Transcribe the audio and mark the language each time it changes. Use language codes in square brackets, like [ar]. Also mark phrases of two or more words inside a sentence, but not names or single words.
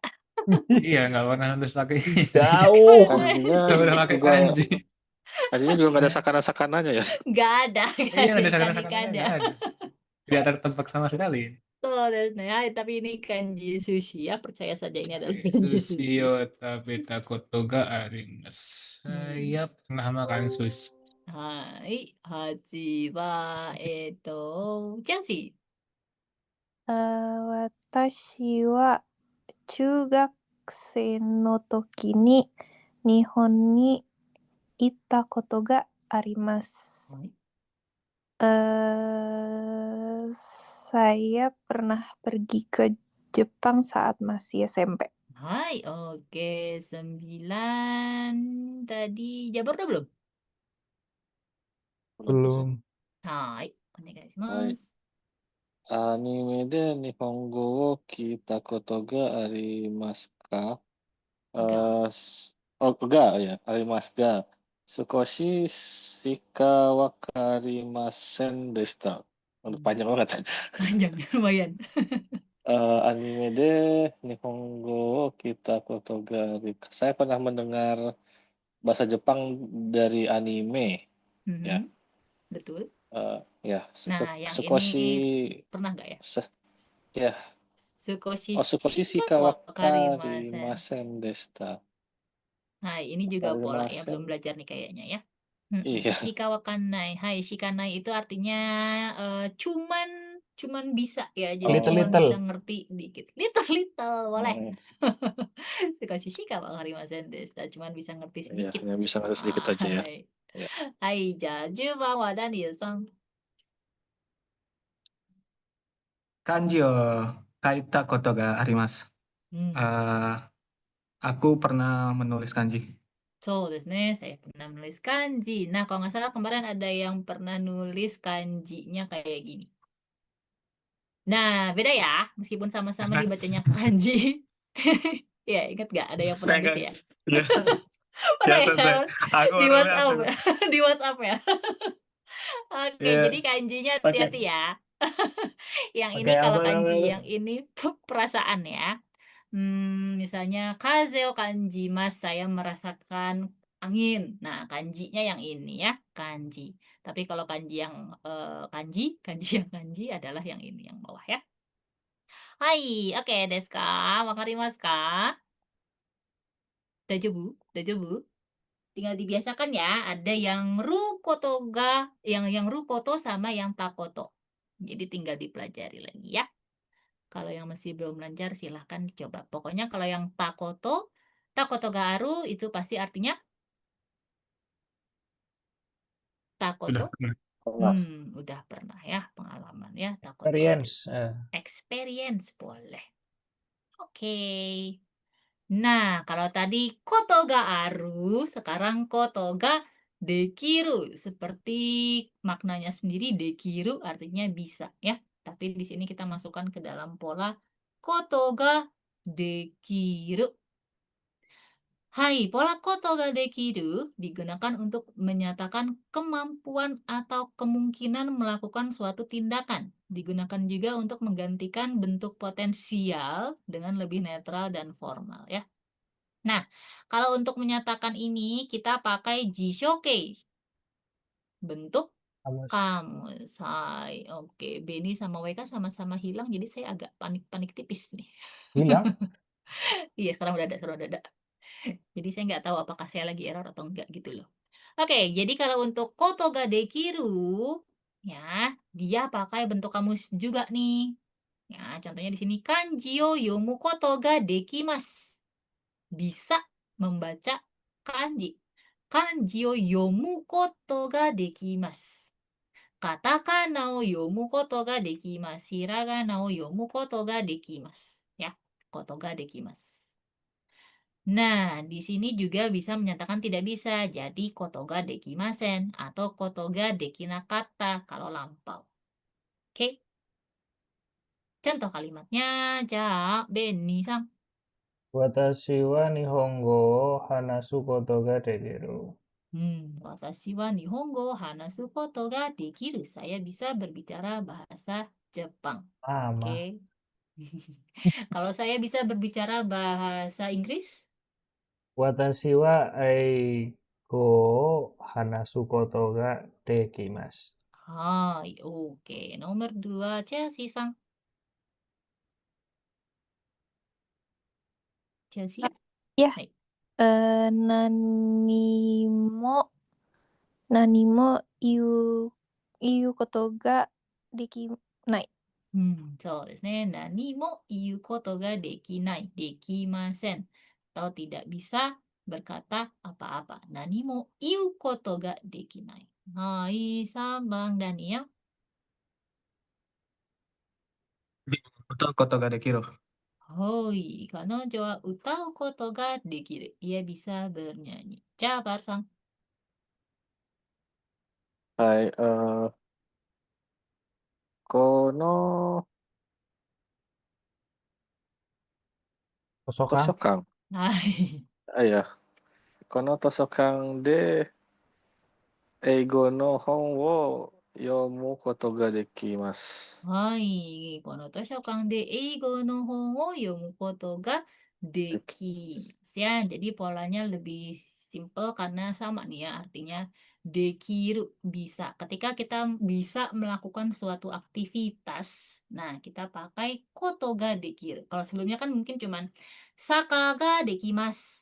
[id] iya nggak pernah harus pakai ini. Jauh. Kanjinya Nggak pernah pakai juga kanji. kanjinya juga nggak ada sakana-sakananya ya. Nggak ada Iya, ada ikan-ikannya. sekarang nggak ada. Tidak tertebak sama sekali. So deh. Tapi ini kanji sushi ya. Percaya saja ini adalah Oke, kanji sushi sushi. [ja] 食べたことがあります. [id] Saya pernah makan sushi. [ja] Hai, haji wa Chelsea. 私は中学生の時に日本に行ったことがあります。 Hai. [id] Saya pernah pergi ke Jepang saat masih SMP. Hai, oke. 9. Tadi Jabar udah belum? Belum. [ja] Hai, Hai. onegaishimasu. アニメで日本語をきたことがありますか? Ga. Ga ya, ありますが. 少ししか分かりませんでした. [id] Udah panjang banget. Panjang lumayan. [ja] アニメで日本語をきたことが [id] saya pernah mendengar bahasa Jepang dari anime ya. Betul. Ya, Nah, yang Sukoshi ini pernah nggak ya? ya. [ja] Sukoshi Sukoshi shika shika wakarimasen. 分かりませんでした. [id] Hai, ini juga pola ya, belum [ja] Wakarimasen. [id] belajar nih kayaknya ya. Iya. [ja] しかわかない. [id] Hai, shikanai itu artinya cuman bisa ya. Jadi cuman [en] Little-little. [id] bisa ngerti dikit. Little boleh. Hmm, [ja] 少ししか分かりませんでした. [id] Cuman bisa ngerti ya, sedikit. yang bisa ngerti sedikit aja ya. Hai. Ya. [ja] はい、じゃ, 10 番はダニエルさん。漢字よ書いたことがあります. [id] Aku pernah menulis kanji. [ja] Soですね, [id] saya pernah menulis kanji. Nah, kalau nggak salah kemarin ada yang pernah nulis kanjinya kayak gini. Nah, beda ya, meskipun sama-sama dibacanya kanji. Ya, ingat nggak ada yang pernah Saya nulis nggak- ya? Ya, Pernah ya? selesai. Aku Di baru lihat WhatsApp, tuh. di WhatsApp ya. Oke, Iya, jadi kanjinya pakai hati-hati ya. Yang ini pakai kalau apa kanji namanya? yang ini perasaan ya. Misalnya [ja] 風を感じます, [id] saya merasakan angin. Nah, kanjinya yang ini ya, kanji. Tapi kalau kanji yang kanji yang kanji adalah yang ini yang bawah ya. Hai, oke, [ja] ですか?分かりますか? だじょぶ?だじょぶ? [id] Tinggal dibiasakan ya, ada yang [ja] ることが, [id] yang rukoto sama yang takoto. Jadi tinggal dipelajari lagi ya. Kalau yang masih belum lancar silahkan dicoba. Pokoknya kalau yang [ja] たことがある [id] itu pasti artinya Sudah [ja] takoto. [id] pernah. Pernah. Udah pernah ya pengalaman ya [ja] たことある. [en] Experience. [id] Experience boleh. Oke. Nah, kalau tadi [ja] ことがある, [id] sekarang [ja] ことができる. [id] Seperti maknanya sendiri dekiru artinya bisa ya. Tapi di sini kita masukkan ke dalam pola [ja] ことができる. [id] Hai, pola [ja] ことができる [id] digunakan untuk menyatakan kemampuan atau kemungkinan melakukan suatu tindakan. Digunakan juga untuk menggantikan bentuk potensial dengan lebih netral dan formal ya. Nah, kalau untuk menyatakan ini kita pakai jishoke. Bentuk Kamus. kamus. Hai, oke. Beni sama WK sama-sama hilang, jadi saya agak panik-panik tipis nih. Hilang. Iya, sekarang udah ada. Jadi saya nggak tahu apakah saya lagi error atau enggak gitu loh. Oke, jadi kalau untuk [ja] ことができる, [id] ya, dia pakai bentuk kamus juga nih. Ya, contohnya di sini [ja] 漢字を読むことができます. [id] Bisa membaca kanji. [ja] 漢字を読むことができます. カタカナを読むことができます. ひらがなを読むことができます。はい、ことができます. [id] Nah, di sini juga bisa menyatakan tidak bisa. Jadi [ja] ことができません [id] atau [ja] ことができなかった [id] kalau lampau. Oke, contoh kalimatnya. Ja, Benny-san. [ja] 私は日本語を話すことができる. 私は日本語話すことができる. [id] Saya bisa berbicara bahasa Jepang. Sama. Oke. Kalau saya bisa berbicara bahasa Inggris? [ja] 私は英語を話すことができます. [id] Hai, oke. Nomor 2, Chelsea-san. Chelsea? Ya, Hai. [ja] 何も言うことができない. そうですね。何も言うことができない、できません。 [id] atau tidak bisa berkata apa-apa. [ja] 何も言うことができない。はい、3番、Daniel. 歌うことができる。はい、彼女は歌うことができる。 [id] Ia bisa bernyanyi. Jabar-san. [ja] はい、この Tosokang? tosokang. はい。 [id] Ah ya, [ja] この図書館で英語の本を読むことができます. はい。この図書館で英語の本を読むことができます ya. [id] Jadi polanya lebih simple karena sama nih ya artinya dekiru bisa. Ketika kita bisa melakukan suatu aktivitas, nah kita pakai [ja] ことができる. [id] Kalau sebelumnya kan mungkin cuman [ja] さかができます.